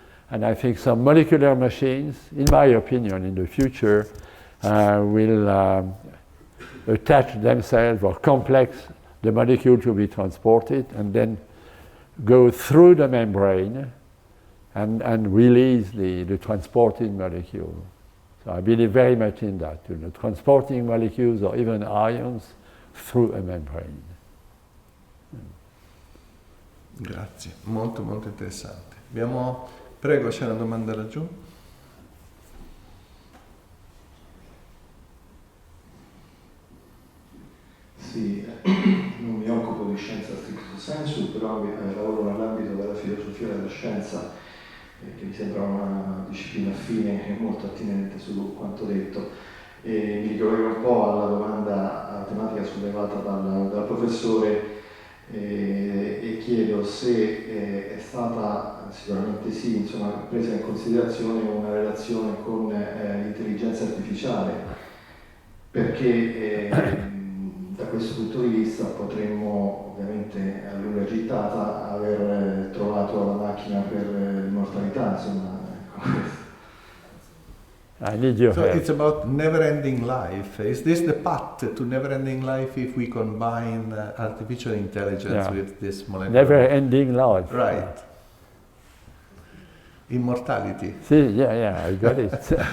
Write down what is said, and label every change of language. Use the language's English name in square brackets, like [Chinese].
[English] And I think some molecular machines, in my opinion, in the future, will attach themselves or complex the molecule to be transported and then go through the membrane and release the transporting molecule. So I believe very much in that, you know, transporting molecules or even ions through a membrane. [Italian] Grazie, molto molto interessante. Prego, c'è una domanda laggiù? Sì, non mi occupo di scienza stricto sensu, però lavoro nell'ambito della filosofia della scienza, che mi sembra una disciplina affine e molto attinente su quanto detto. E mi ricollego un po' alla domanda, alla tematica sollevata dal professore e chiedo se è stata, sicuramente sì, insomma, presa in considerazione una relazione con l'intelligenza artificiale, perché da questo punto di vista potremmo, ovviamente a lunga gittata, aver trovato la macchina per l'immortalità, insomma. [English] I need your help. It's about never-ending life. Is this the path to never-ending life if we combine artificial intelligence with this molecular? Never-ending life. Right. Immortality. See, yeah, I got it.